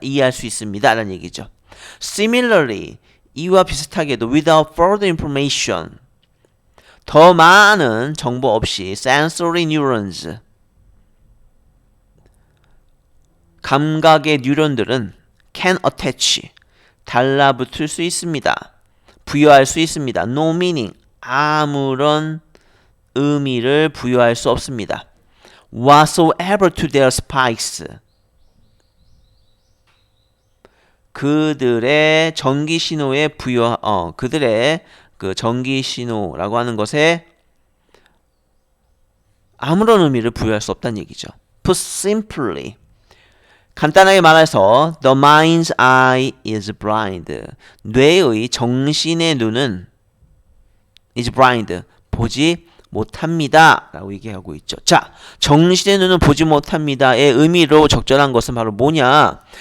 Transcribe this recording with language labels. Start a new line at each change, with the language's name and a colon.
Korean: 이해할 수 있습니다 라는 얘기죠.
English: Similarly,
Korean: 이와 비슷하게도
English: without further information,
Korean: 더 많은 정보 없이
English: sensory neurons,
Korean: 감각의 뉴런들은
English: can attach,
Korean: 달라붙을 수 있습니다. 부여할 수 있습니다.
English: No meaning.
Korean: 아무런 의미를 부여할 수 없습니다.
English: Whatsoever to their spikes.
Korean: 그들의 전기 신호에 그들의 그 전기 신호라고 하는 것에 아무런 의미를 부여할 수 없다는 얘기죠.
English: Put simply.
Korean: 간단하게 말해서
English: the mind's eye is blind.
Korean: 뇌의 정신의 눈은
English: is blind.
Korean: 보지 못합니다. 라고 얘기하고 있죠. 자, 정신의 눈은 보지 못합니다의 의미로 적절한 것은 바로 뭐냐?